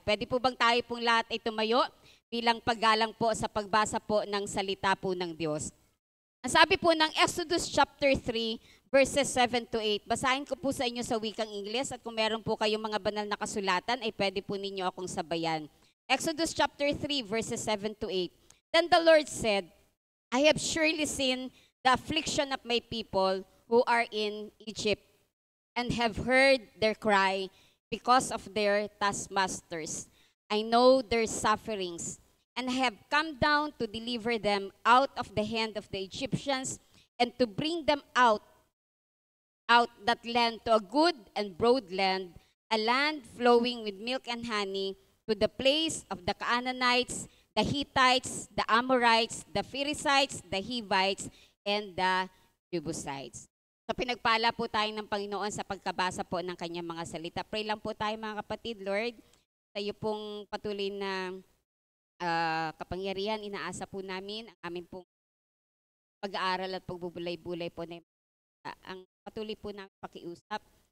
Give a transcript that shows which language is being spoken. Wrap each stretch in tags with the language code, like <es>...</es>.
<tl>Pwede po bang tayo pong lahat ay tumayo bilang paggalang po sa pagbasa po ng salita po ng Diyos? Ang sabi po ng Exodus chapter 3, verses 7 to 8. Basahin ko po sa inyo sa wikang Ingles at kung meron po kayong mga banal na kasulatan ay pwede po ninyo akong sabayan. Exodus chapter 3, verses 7 to 8.</tl> <en>Then the Lord said, I have surely seen the affliction of my people who are in Egypt, and have heard their cry because of their taskmasters. I know their sufferings, and have come down to deliver them out of the hand of the Egyptians, and to bring them out that land to a good and broad land, a land flowing with milk and honey, to the place of the Canaanites, the Hittites, the Amorites, the Perizzites, the Hivites, and the Jebusites.</en> <tl>So pinagpala po tayo ng Panginoon sa pagkabasa po ng kanyang mga salita. Pray lang po tayo mga kapatid, Lord, sa iyo pong patuloy na kapangyarihan, inaasa po namin ang aming pong pag-aaral at pagbubulay-bulay po na ang patuloy po namin pakiusap.</tl>